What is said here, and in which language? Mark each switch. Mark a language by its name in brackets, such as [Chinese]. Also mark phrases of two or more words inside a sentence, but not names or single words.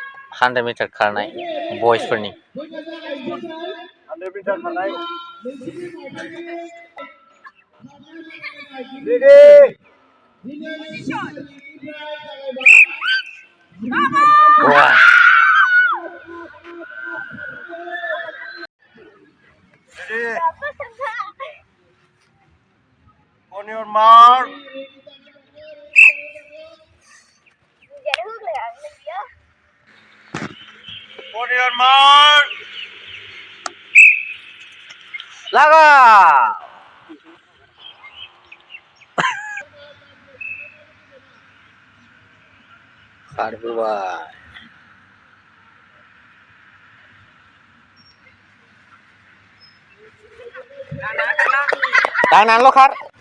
[Bodo] 100 मिटार खारनाय बयसफोरनि 100 मिटार खारनाय रेडि वाह [English] ready on your mark on your mark [Bodo] लगा खारबोबाय दांनानैल' खार